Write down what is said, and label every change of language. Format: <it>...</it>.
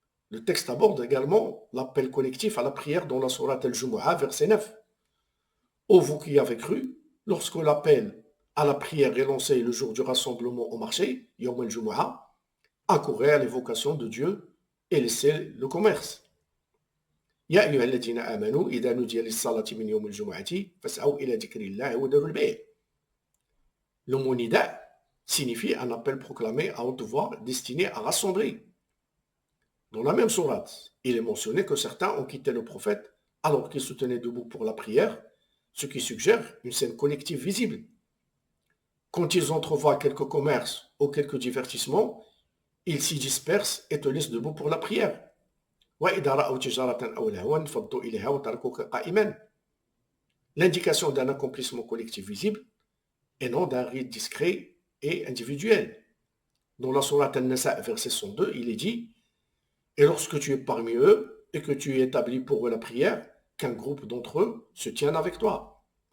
<fr>Le texte aborde également l'appel collectif à la prière dans la sourate al-Jumu'ah, verset 9. Ô vous qui avez cru, lorsque l'appel à la prière est lancé le jour du rassemblement au marché, Yawm al-Jumu'ah, accourez à l'évocation de Dieu et laissez le commerce.</fr> <ar>يا أيها الذين آمنوا إذا نودي للصلاة من يوم الجمعة فاسعوا إلى ذكر الله وذروا البيع.</ar> <fr>Le mot nida signifie un appel proclamé à haute voix destiné à rassembler. Dans la même sourate, il est mentionné que certains ont quitté le prophète alors qu'ils se tenaient debout pour la prière, ce qui suggère une scène collective visible. Quand ils entrevoient quelques commerces ou quelques divertissements, ils s'y dispersent et te laissent debout pour la prière.</fr> <ar>وإذا رأوا تجارة أو لهوا انفضوا إليها وتركوك قائما.</ar> <fr>L'indication d'un accomplissement collectif visible et non d'un rite discret et individuel. Dans la sourate An-Nisa, verset 102, il est dit: et lorsque tu es parmi eux et que tu établis pour eux la prière, qu'un groupe d'entre eux se tienne avec toi.</fr>